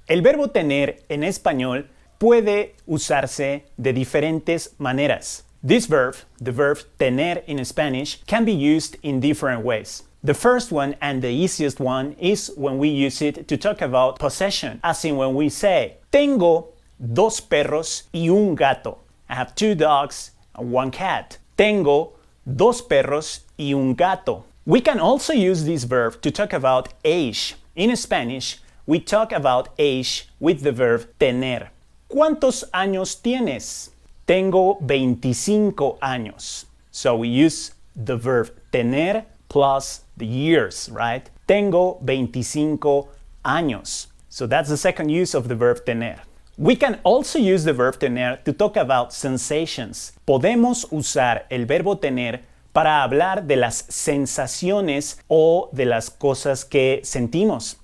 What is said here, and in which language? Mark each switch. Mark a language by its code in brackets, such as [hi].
[es] El verbo tener en español puede usarse de diferentes maneras. [en] This verb, the verb tener in Spanish, can be used in different ways. The first one and the easiest one is when we use it to talk about possession, as in when we say, [es] tengo dos perros y un gato. [en] I have 2 dogs and 1 cat. [es] Tengo dos perros y un gato. [en] We can also use this verb to talk about age. In Spanish, we talk about age with the verb tener. [es] ¿Cuántos años tienes? Tengo 25 años. [en] So we use the verb tener plus the years, right? [es] Tengo 25 años. [en] So that's the second use of the verb tener. We can also use the verb tener to talk about sensations. [es] Podemos usar el verbo tener para hablar de las sensaciones o de las cosas que sentimos.